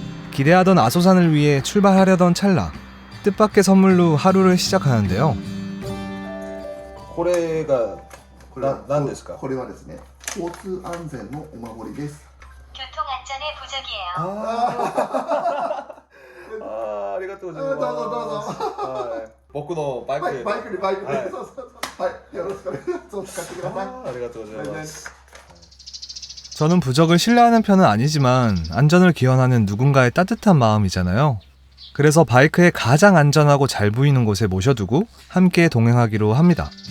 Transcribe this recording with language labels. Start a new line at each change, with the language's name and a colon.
Korean: 기대하던 아소산을 위해 출발하려던 찰나, 뜻밖의 선물로 하루를 시작하는데요.
Japanese: これが何ですか？これはですね、交通安全のお守りです。
Korean: 교통안전의 보적이에요.
Japanese: ありがとうございます。どうぞどうぞ。僕のバイクで。バイクで。はい、よろしくお願いします。使ってください。ありがとうございます。
Korean: 저는 부적을 신뢰하는 편은 아니지만 안전을 기원하는 누군가의 따뜻한 마음이잖아요. 그래서 바이크에 가장 안전하고 잘 보이는 곳에 모셔두고 함께 동행하기로 합니다.